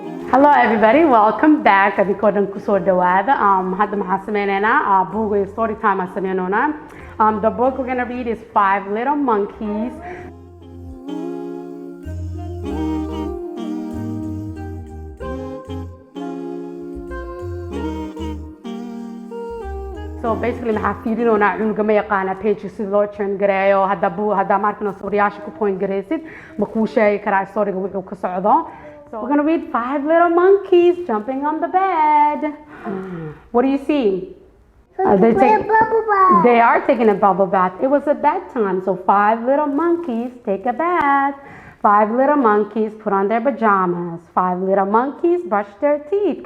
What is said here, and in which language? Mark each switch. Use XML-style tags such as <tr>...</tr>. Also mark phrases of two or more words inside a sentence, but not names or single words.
<en>Hello everybody, welcome back.</en> <so>Adiko dhan kusoo dhawaada. Hadda maxaa sameynaynaa book iyo</so> <en>story time</en> <so>aan sameynoonaa.</so> <en>The book we're gonna read is Five Little Monkeys. So basically</en> <so>maxaa fiirinoonaa cunuga ma yaqaana page sida loo turn gareeyo hadda markana storyyaasha ku point gareysid ma kuu sheegi karaa storyga wuxuu ka socdo.</so> <en>So we're gonna read Five Little Monkeys jumping on the bed. What do you see? They are taking a bubble bath. It was a bedtime, so five little monkeys take a bath. Five little monkeys put on their pajamas. Five little monkeys brush their teeth.</en>